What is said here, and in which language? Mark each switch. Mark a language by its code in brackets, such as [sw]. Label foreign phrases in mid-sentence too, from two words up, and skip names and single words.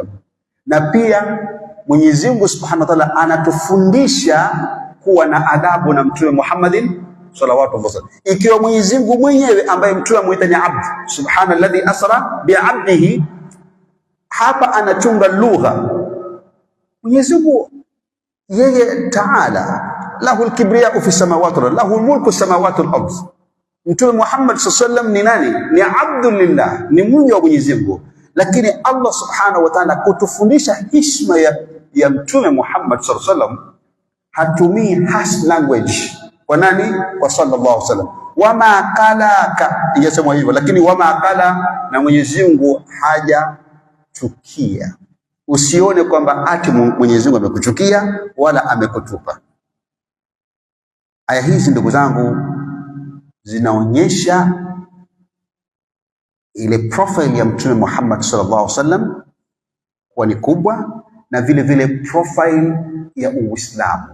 [sw] Na pia Mwenyezi Mungu [ar] سبحانه وتعالى [sw] anatufundisha kuwa na adabu na Mtume Muhammadin [ar] صلى الله عليه وسلم. [sw] Ikiwa Mwenyezi Mungu mwenyewe ambaye Mtume amuita ni abd, [ar] سبحان الذي أسرى بعبده, [sw] hapa anachunga lugha. Mwenyezi Mungu yeye [ar] تعالى له الكبرياء في السماوات وله ملك السماوات والأرض. [sw] Mtume Muhammad [ar] صلى الله عليه وسلم [sw] ni nani? Ni abdulillah, ni mja wa Mwenyezi Mungu. Lakini Allah [ar] سبحانه وتعالى [sw] kutufundisha heshima ya Mtume Muhammad [ar] صلى الله عليه وسلم, [sw] hatumii [en] harsh language. [sw] Kwa nani? Kwa [ar] صلى الله عليه وسلم. وما قلاك, [sw] ingesema hivyo, lakini [ar] وما قلى, [sw] na Mwenyezi Mungu haja chukia. Usione kwamba ati Mwenyezi Mungu amekuchukia wala amekutupa. Aya hizi ndugu zangu zinaonyesha ile profile ya Mtume Muhammad [ar] صلى الله عليه وسلم [sw] kwa ni kubwa, na vile vile profile ya Uislamu.